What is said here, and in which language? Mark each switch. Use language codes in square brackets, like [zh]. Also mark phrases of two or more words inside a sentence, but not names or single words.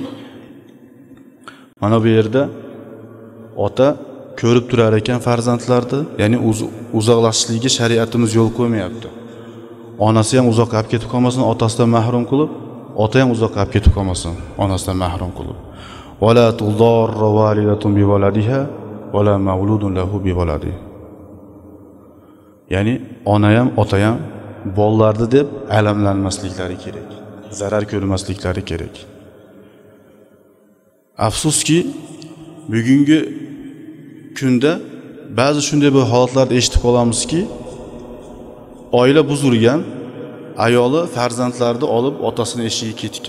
[uz] Ya'ni Mana bu yerda ota ko'rib turar ekan farzandlarni, ya'ni uzoqlashishligiga shariatimiz yo'l qo'ymayapti. Onasi ham uzoqqa olib ketib qolmasin, otasidan mahrum qilib, ota ham uzoqqa olib ketib qolmasin, onasidan mahrum qilib. [ar] ولا تضار والدة بولدها ولا مولود له بولده. [uz] Ya'ni ona ham, ota ham bolalarni deb alamlanmasliklari kerak. Zarar ko'rmasliklari kerak. Afsuski, bugungi kunda ba'zi shunday bir holatlarni eshitib qolamizki, oila buzilgan, ayoli farzandlarini olib otasini eshigiga ketgan.